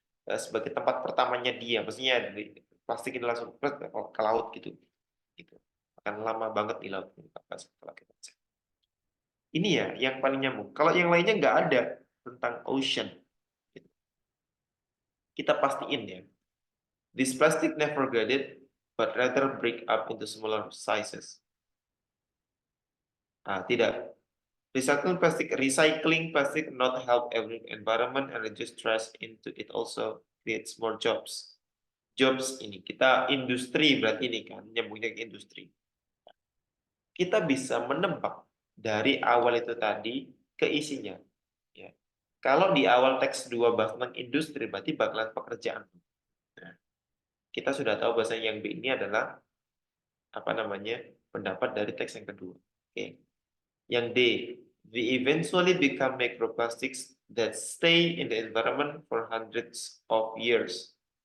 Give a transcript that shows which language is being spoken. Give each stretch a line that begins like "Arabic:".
Indonesian: Sebagai tempat pertamanya dia, maksudnya dari plastik ini langsung ke laut gitu. Gitu. Akan lama banget di laut setelah kita cek. Ini ya yang paling nyambung. Kalau yang lainnya nggak ada tentang ocean. Gitu. Kita pastiin ya.
English: This plastic never get it, but rather break up into smaller sizes.
Indonesian: Ah, tidak.
English: Recycling plastic not help every environment and reduce trash into it also creates more jobs.
Indonesian: Jobs ini kita industri berarti ini kan nyambungnya ke industri. Kita bisa menebak dari awal itu tadi ke isinya. Ya. Kalau di awal teks 2 bahas tentang industri berarti bakalan pekerjaan. Nah, kita sudah tahu bahasa yang B ini adalah apa namanya pendapat dari teks yang kedua. Oke. Yang D,
English: we eventually become microplastics that stay in the environment for hundreds of years.